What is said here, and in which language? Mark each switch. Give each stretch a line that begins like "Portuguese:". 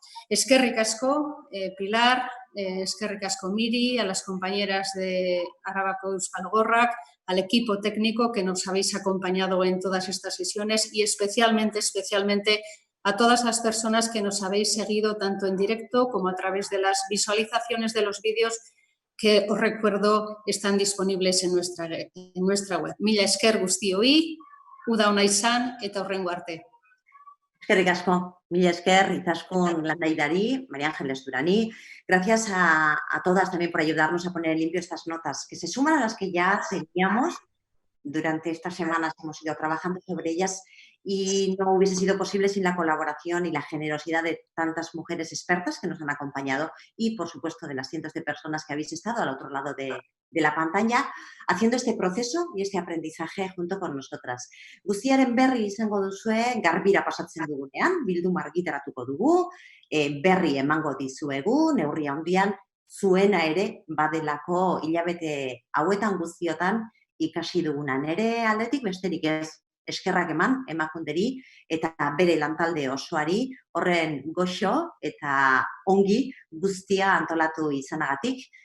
Basque: Eskerrik asko, Pilar, eskerrik asko Miri,
Spanish: a las compañeras de Arabako Euskal Gorrak, al equipo técnico que nos habéis acompañado en todas estas sesiones y especialmente a todas las personas que nos habéis seguido tanto en directo como a través de las visualizaciones de los vídeos que, os recuerdo, están disponibles en nuestra web.
Basque: Mila esker guztioi, uda ona izan eta hurrengo arte. Eskerrik asko, mila esker, Izaskun Landaidari, María Ángeles Durani.
Spanish: Gracias a todas también por ayudarnos a poner en limpio estas notas, que se suman a las que ya teníamos. Durante estas semanas hemos ido trabajando sobre ellas y no hubiese sido posible sin la colaboración y la generosidad de tantas mujeres expertas que nos han acompañado y, por supuesto, de las cientos de personas que habéis estado al otro lado de la pantalla haciendo este proceso y este aprendizaje junto con nosotras.
Basque: Guztiaren berri izango duzue garbira pasatzen dugunean, bilduma argitaratuko dugu, berri emango dizuegu, neurri handian zuena ere badelako hilabete hauetan guztiotan ikasi duguna. Nere aldetik besterik ez, eskerrak eman emakunderi eta bere lantalde osoari horren goxo eta ongi guztia antolatu izanagatik.